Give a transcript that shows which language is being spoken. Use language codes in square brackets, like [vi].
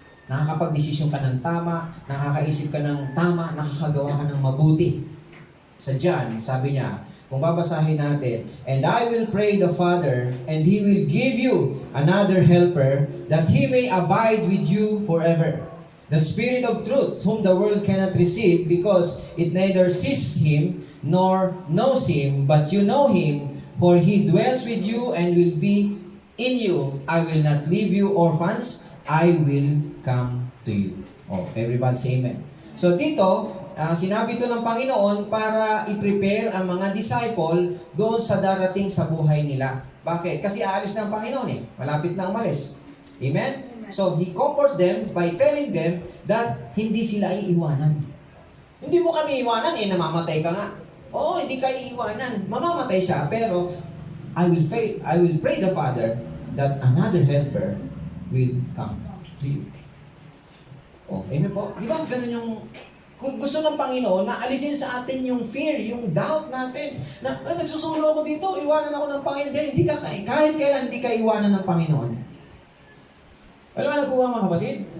[tl] Nakakapag-desisyon ka ng tama, nakakaisip ka ng tama, nakakagawa ka ng mabuti. Sa John, sabi niya, kung babasahin natin, [en] and I will pray the Father, and He will give you another helper, that He may abide with you forever. The Spirit of truth, whom the world cannot receive, because it neither sees Him, nor knows Him, but you know Him, for He dwells with you and will be in you. I will not leave you orphans, I will come to you. Oh, everybody say amen. [tl] So dito, sinabi ito ng Panginoon para i-prepare ang mga disciple doon sa darating sa buhay nila. Bakit? Kasi aalis na ang Panginoon eh. Malapit na umalis. Amen? [en] So, He comforts them by telling them that [tl] hindi sila iiwanan. Hindi mo kami iwanan, namamatay ka nga. Oo, hindi ka iiwanan. Mamamatay siya, pero [en] I will pray the Father that another helper will come to you. [tl] Oh, amen po. Di ba ganun yung kung gusto ng Panginoon na alisin sa atin yung fear, yung doubt natin na nagsusulo ako dito, iwanan ako ng Panginoon. Hindi ka, kahit kailan hindi ka iwanan ng Panginoon. Wala ka nagkuha mga kapatid?